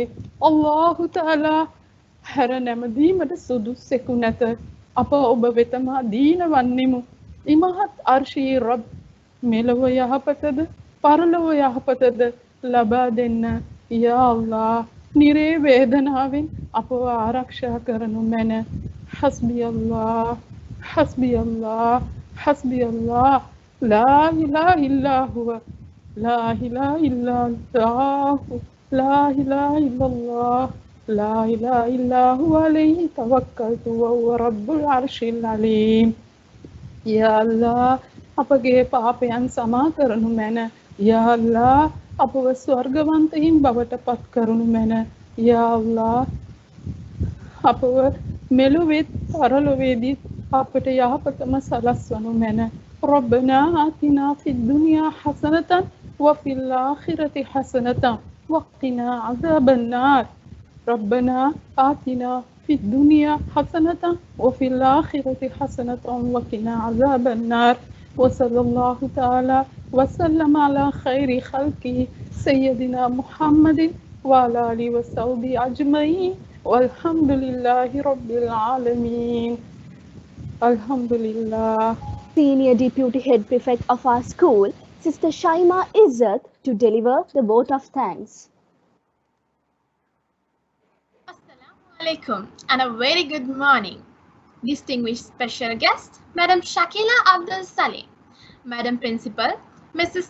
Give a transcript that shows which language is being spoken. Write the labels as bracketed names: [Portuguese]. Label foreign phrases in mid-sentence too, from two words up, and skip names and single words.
[Sinhala] අල්ලාහු තාලා හැර නැමදීමට සුදුස්සෙකු නැත. අප ඔබ වෙතම දීන වන්නෙමු. ඉමහත් අර්ශී රබ්, මෙලොව යහපතද පරලොව යහපතද ලබා දෙන්න. යා අල්ලාහ්, නිරේ වේදනාවෙන් අපව ආරක්ෂා කරනු මැන. [Arabic] حسبي الله حسبي الله حسبي الله لا إله إلا هو لا إله إلا الله لا إله إلا الله لا إله إلا هو عليه توكلت وهو رب العرش العليم. يا الله, [Sinhala] අපගේ පාපයන් සමා කරනු මැන. යා අල්ලාහ්, අපව ස්වර්ගවන්තයින් බවට පත් කරනු මැන. යා අල්ලාහ්, අපව මෙලොවෙත් පරලොවේදීත් අපට යහපතම සලස්වනු මැන. [Arabic] ربنا آتنا في الدنيا حسنة وفي الآخرة حسنة وقنا عذاب النار. ربنا آتنا في الدنيا حسنة وفي الآخرة حسنة وقنا عذاب النار. وصلى الله تعالى وسلم على خير خلقه سيدنا محمد وعلى آله وصحبه أجمعين والحمد لله رب العالمين. Alhamdulillah. [English] Senior Deputy Head Prefect of our school, Sister Shaima Izzat, to deliver the vote of thanks. alaikum and a very good morning. Distinguished special guest, Madam Shakila Abdul Salim, Madam Principal, Mrs.